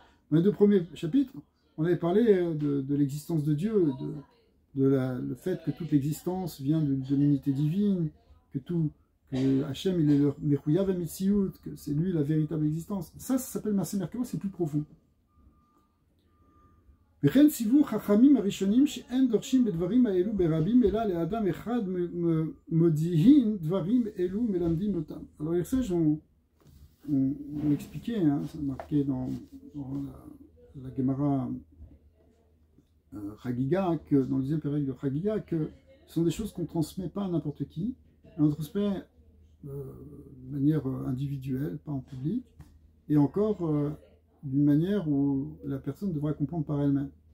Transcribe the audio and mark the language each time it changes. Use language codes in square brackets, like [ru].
[fr] Dans les deux premiers chapitres, on avait parlé de l'existence de Dieu, le fait que toute l'existence vient de l'unité divine, que Hachem il est le Mechuyav HaMetziut, que c'est lui la véritable existence. Ça s'appelle Maaseh Merkava, c'est plus profond. [he] וכן ציוו חכמים הראשונים שאין דורשים בדברים האלו ברבים אלא לאדם אחד מודיעין דברים אלו מלמדים אותם. [fr] Alors les sages ont expliqué, c'est marqué dans la Gemara Chagiga, dans le deuxième période de Chagiga, que ce sont des choses qu'on ne transmet pas à n'importe qui, on transmet de manière individuelle, pas en public, et encore d'une manière où la personne devra comprendre par elle-même.